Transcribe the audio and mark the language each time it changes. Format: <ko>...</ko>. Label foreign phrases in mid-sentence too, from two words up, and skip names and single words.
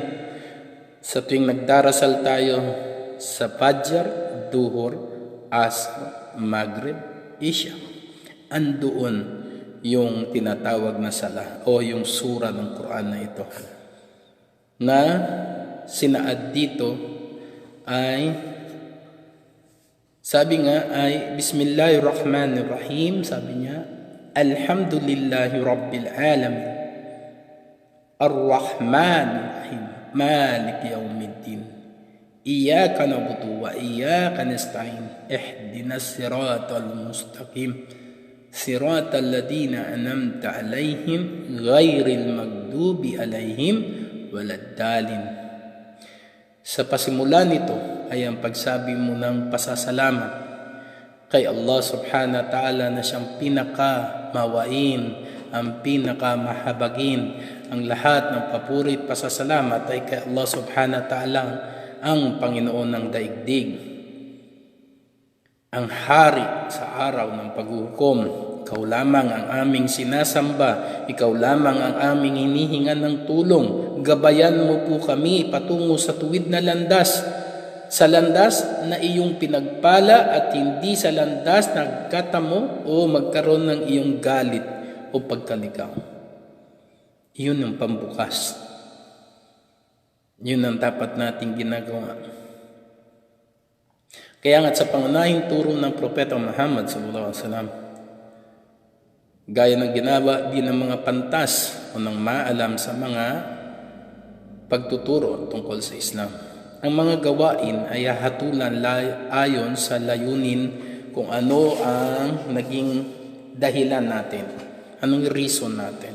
<tl>Sa tuwing nagdarasal tayo sa Fajr, Duhur, Asr, Maghrib, Isya, andoon yung tinatawag na sala o yung sura ng Quran na ito, na sinaad dito ay sabi nga ay Bismillahirrahmanirrahim. Sabi niya,</tl> <ar>الحمد لله رب العالمين، الرحمن الرحيم، مالك يوم الدين، إياك نعبد وإياك نستعين، اهدنا الصراط المستقيم، صراط الذين أنعمت عليهم، غير المغضوب عليهم ولا الضالين.</ar> <tl>Sa pasimula nito ay ang pagsabi mo ng pasasalamat kay Allah</tl> <ar>سبحانه وتعالى</ar> <tl>na siyang pinakamawain, ang pinakamahabagin. Ang lahat ng papurit pasasalamat ay kay Allah</tl> <ar>سبحانه وتعالى,</ar> <tl>ang Panginoon ng daigdig, ang hari sa araw ng paghuhukom. Ikaw lamang ang aming sinasamba, ikaw lamang ang aming hinihingan ng tulong. Gabayan mo po kami patungo sa tuwid na landas, sa landas na iyong pinagpala at hindi sa landas na nagkatamo o magkaroon ng iyong galit o pagkaligaw. Iyon ang pambukas. Yun ang dapat nating ginagawa. Kaya nga sa pangunahing turo ng Propeta Muhammad</tl> <ar>صلى الله عليه وسلم,</ar> <tl>gaya ng ginawa din ng mga pantas o ng maalam sa mga pagtuturo tungkol sa Islam. Ang mga gawain ay hahatulan ayon sa layunin kung ano ang naging dahilan natin, anong reason natin.</tl>